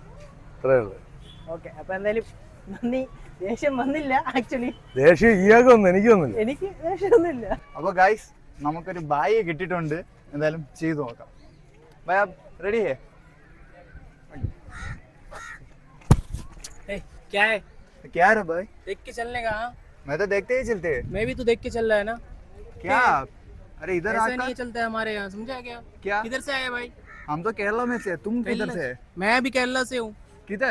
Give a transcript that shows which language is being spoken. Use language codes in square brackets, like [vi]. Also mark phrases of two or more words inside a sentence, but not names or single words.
[ml] ഓക്കെ. അപ്പൊ എന്തായാലും നന്ദി. ദേഷ്യം വന്നില്ല. ആക്ച്വലി ദേഷ്യം ഇയാൾക്കൊന്നും എനിക്കൊന്നുമില്ല. എനിക്ക് ദേഷ്യമൊന്നുമില്ല. അപ്പൊ ഗൈസ് നമുക്കൊരു ബായി കിട്ടിയിട്ടുണ്ട്. എന്തായാലും ചെയ്തു നോക്കാം. [hi] भैया रेडी है? क्या है? क्या रे भाई? देख के चलने का? हाँ? मैं तो देखते ही चलते हैं। मैं भी तो देख के चल रहा है ना। क्या? अरे इधर ऐसा आकर नहीं चलता है हमारे यहाँ, समझा क्या? क्या? किधर से आए भाई? हम तो केरला में से, तुम किधर से? मैं भी केरला से हूँ। किधर?